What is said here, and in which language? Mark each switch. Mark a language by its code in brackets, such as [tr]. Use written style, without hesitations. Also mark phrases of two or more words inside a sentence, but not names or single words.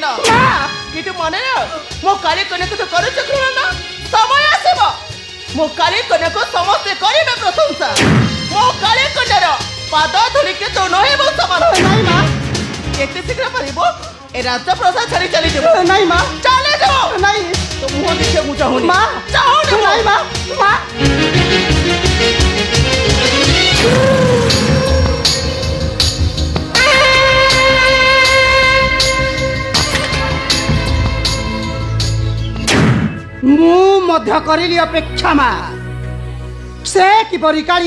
[or] କିନ୍ତୁ ମନେ ମୋ କାଳି କନ୍ୟାକୁ ତ କରୁଛ ଘୃଣା। ସମୟ ଆସିବ ମୋ କାଳି କନ୍ୟାକୁ ସମସ୍ତେ କରିବେ ପ୍ରଶଂସା। ମୋ କାଳି କନ୍ୟାର ପାଦ ଧୂଳିକେ ତୁ ନହେବୁ ସମାନ। କେତେ ଶୀଘ୍ର ପାରିବ ଏ ରାଜପ୍ରସାଦ ଛାଡ଼ି ଚାଲିଯିବ? ନାଇଁ ମା, ଚାଲିଯିବ। ନାଇଁ। ତୋ ମୁହଁ देखिବାକୁ ଚାହୁଁନି ମା ଚାହୁଁନି ନାଇଁ ମା ମା ମୁଁ ମଧ୍ୟ କରିଲି ଅପେକ୍ଷା ମା ସେ କିପରି କାଳି